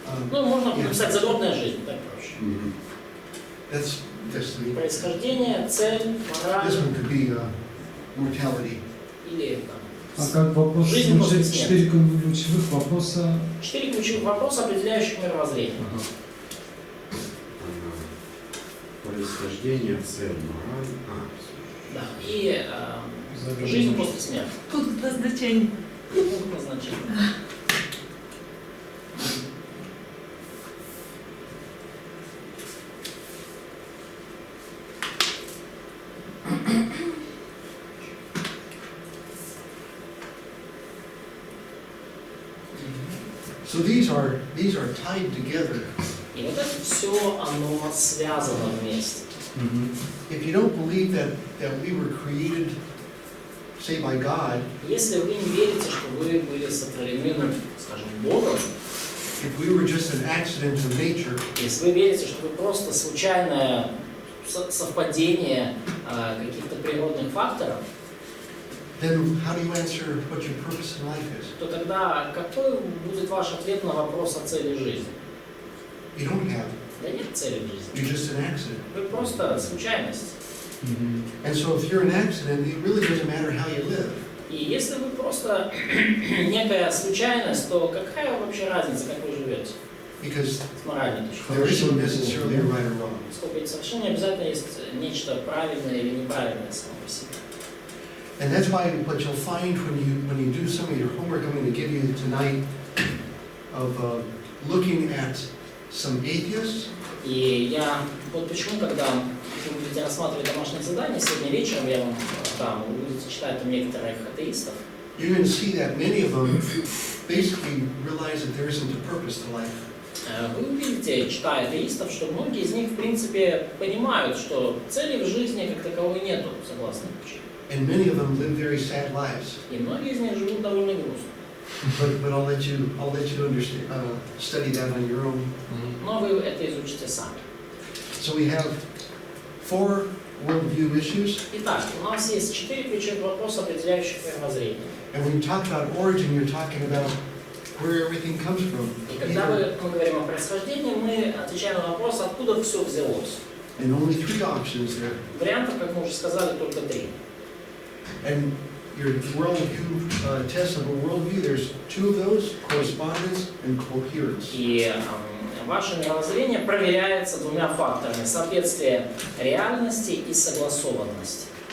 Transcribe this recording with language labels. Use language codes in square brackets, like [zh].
[ru] Можно написать загробная жизнь, так проще. [en] That's destiny. [ru] Происхождение, цель, мораль [en] This one could be mortality. [ru] или А как вопрос, жизнь после смерти. 4 ключевых вопроса? 4 ключевых вопроса, определяющих мировоззрение. Происхождение, цель, мораль. Да, и жизнь после смерти. Пункт назначения. Пункт назначения. [en] So these are tied together. [ru] И вот это все, оно связано вместе. [en] If you don't believe that we were created, say, by God, [ru] Если вы не верите, что вы были сотворены, скажем, Богом, [en] if we were just an accident of nature, [ru] если вы верите, что вы просто случайное совпадение каких-то природных факторов, [en] then how do you answer what your purpose in life is? [ru] то тогда какой будет ваш ответ на вопрос о цели жизни? [en] You don't have. [ru] Да нет цели в жизни. [en] You're just an accident. [ru] Вы просто случайность. [en] And so if you're an accident, it really doesn't matter how you live. [ru] И если вы просто некая случайность, то какая вообще разница, как вы живете? [en] Because [ru] С моральной точки [en] there isn't necessarily a right or wrong. [ru] Поскольку совершенно не обязательно есть нечто правильное или неправильное само по себе. [en] And that's why what you'll find when you do some of your homework I'm going to give you tonight of looking at some atheists. [ru] И я вот почему, когда вы будете рассматривать домашнее задание, сегодня вечером я вам дам, вы будете читать там некоторых атеистов. [en] you're going to see that many of them basically realize that there isn't a purpose to life. [ru] Вы увидите, читая атеистов, что многие из них, в принципе, понимают, что цели в жизни как таковой нету, согласно учению. [en] And many of them live very sad lives. [ru] И многие из них живут довольно грустно. [en] But I'll let you understand, study that on your own. [ru] Но вы это изучите сами. [en] So we have 4 worldview issues. [ru] Итак, у нас есть 4 ключевых вопроса, определяющих мировоззрение. [en] And when you talk about origin, you're talking about where everything comes from. [ru] И когда мы говорим о происхождении, мы отвечаем на вопрос, откуда все взялось. [en] And only 3 options there. [ru] Вариантов, как мы уже сказали, только 3. [en] And your worldview test of a worldview, there's 2 of those: correspondence and coherence. [ru] И ваше мировоззрение проверяется 2 факторами: соответствие реальности и согласованность.